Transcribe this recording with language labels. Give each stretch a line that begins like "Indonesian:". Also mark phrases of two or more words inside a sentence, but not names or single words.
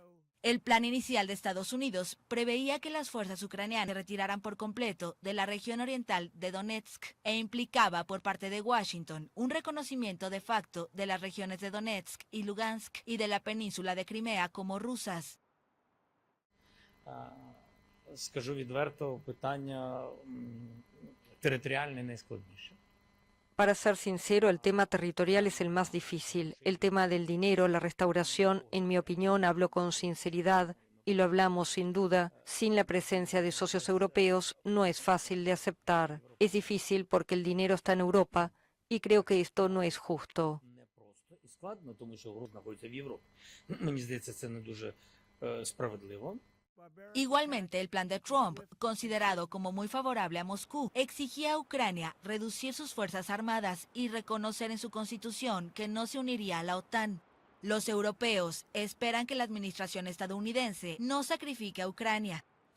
Spanish: El plan inicial de Estados Unidos preveía que las fuerzas ucranianas se retiraran por completo de la región oriental de Donetsk e implicaba por parte de Washington un reconocimiento de facto de las regiones de Donetsk y Lugansk y de la península de Crimea como rusas.
Ukrainian: Скажу відверто, питання територіальне найскладніше.
Spanish: Para ser sincero, el tema territorial es el más difícil. El tema del dinero, la restauración, en mi opinión, hablo con sinceridad y lo hablamos sin duda, sin la presencia de socios europeos, no es fácil de aceptar. Es difícil porque el dinero está en Europa y creo que esto no es justo.
Ukrainian: Непросто і складно, тому що гроші знаходяться в Європі. Мені здається, це не дуже справедливо.
Spanish: Igualmente, el plan de Trump, considerado como muy favorable a Moscú, exigía a Ucrania reducir sus fuerzas armadas y reconocer en su constitución que no se uniría a la OTAN. Los europeos esperan que la administración estadounidense no sacrifique a Ucrania.